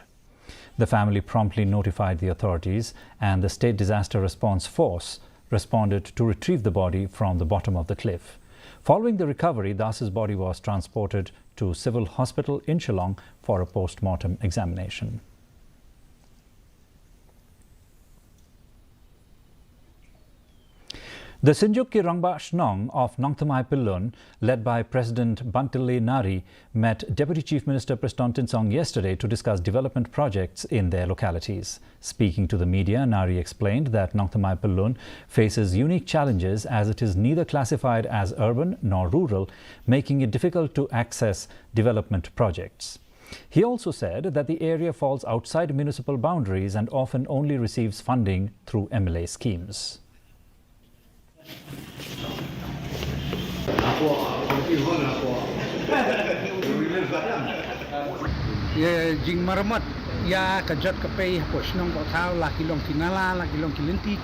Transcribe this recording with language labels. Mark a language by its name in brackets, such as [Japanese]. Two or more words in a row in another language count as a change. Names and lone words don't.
[English] The family promptly notified the authorities, and the State Disaster Response Force responded to retrieve the body from the bottom of the cliff. Following the recovery, Das's body was transported to Civil Hospital in Shillong for a post-mortem examination. The Sinjuk Ki Rangba Shnong of Nongthamai Pillon, led by President Bantile Nari, met Deputy Chief Minister Preston Tinsong yesterday to discuss development projects in their localities. Speaking to the media, Nari explained that Nongthamai Pillon faces unique challenges as it is neither classified as urban nor rural, making it difficult to access development projects. He also said that the area falls outside municipal boundaries and often only receives funding through MLA schemes. Ya jing maramat ya kajat kapai hapos nong kau tahu laki long kinala laki long kilinti